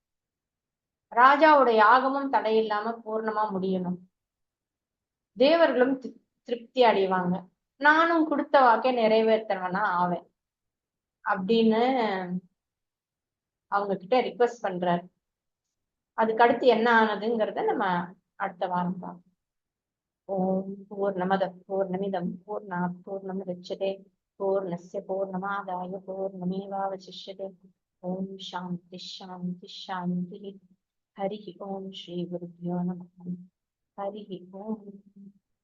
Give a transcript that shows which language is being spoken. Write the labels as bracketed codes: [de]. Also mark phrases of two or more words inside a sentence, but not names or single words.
[ta] ராஜாவோட யாகமும் தடையில்லாம பூர்ணமா முடியணும், தேவர்களும் திருப்தி அடைவாங்க, நானும் கொடுத்த வாக்கை நிறைவேற்றவனா ஆவேன் அப்படின்னு அவங்க கிட்ட ரிக்வெஸ்ட் பண்றாரு. அதுக்கு அடுத்து என்ன ஆனதுங்கிறத நம்ம அடுத்த வாரம் பார்ப்போம். [sa] ॐ पूर्णमदः पूर्णमिदं पूर्णात् पूर्णमुदच्यते पूर्णस्य पूर्णमादाय पूर्णमेवावशिष्यते. ॐ शान्तिः शान्तिः शान्तिः। हरिः ॐ श्री गुरुभ्यो नमः. हरिः ॐ.